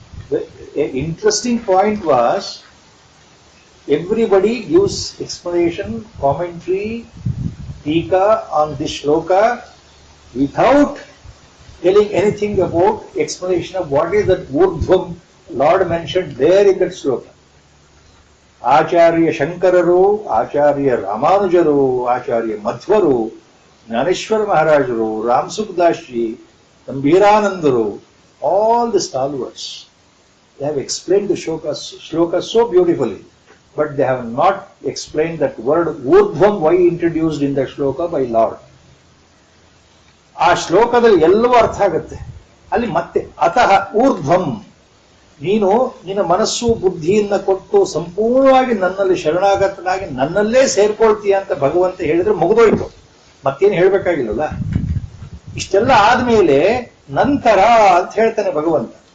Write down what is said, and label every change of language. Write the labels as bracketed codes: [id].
[en] The interesting point was, everybody gives explanation, commentary, tika on this shloka without telling anything about explanation of what is that urdhvam Lord mentioned there in that shloka. [kn] ಆಚಾರ್ಯ ಶಂಕರರು, ಆಚಾರ್ಯ ರಾಮಾನುಜರು, ಆಚಾರ್ಯ ಮಧ್ವರು, ಜ್ಞಾನೇಶ್ವರ ಮಹಾರಾಜರು, ರಾಮಸುಖದಾಸ್ G, ಗಂಭೀರಾನಂದರು, [en] all the stalwarts, they have explained the shloka so beautifully, but they have not explained that word urdhvam, why introduced in that shloka by Lord. [kn] ಆ ಶ್ಲೋಕದಲ್ಲಿ ಎಲ್ಲವೂ ಅರ್ಥ ಆಗುತ್ತೆ. ಅಲ್ಲಿ ಮತ್ತೆ ಅತಃ ಊರ್ಧ್ವಂ, ನೀನು ನಿನ್ನ ಮನಸ್ಸು ಬುದ್ಧಿಯನ್ನ ಕೊಟ್ಟು ಸಂಪೂರ್ಣವಾಗಿ ನನ್ನಲ್ಲಿ ಶರಣಾಗತನಾಗಿ ನನ್ನಲ್ಲೇ ಸೇರ್ಕೊಳ್ತೀಯ ಅಂತ ಭಗವಂತ ಹೇಳಿದ್ರೆ ಮುಗಿದೋಯ್ತು, ಮತ್ತೇನು ಹೇಳ್ಬೇಕಾಗಿಲ್ಲಲ್ಲ. ಇಷ್ಟೆಲ್ಲ ಆದ್ಮೇಲೆ ನಂತರ ಅಂತ ಹೇಳ್ತಾನೆ ಭಗವಂತ.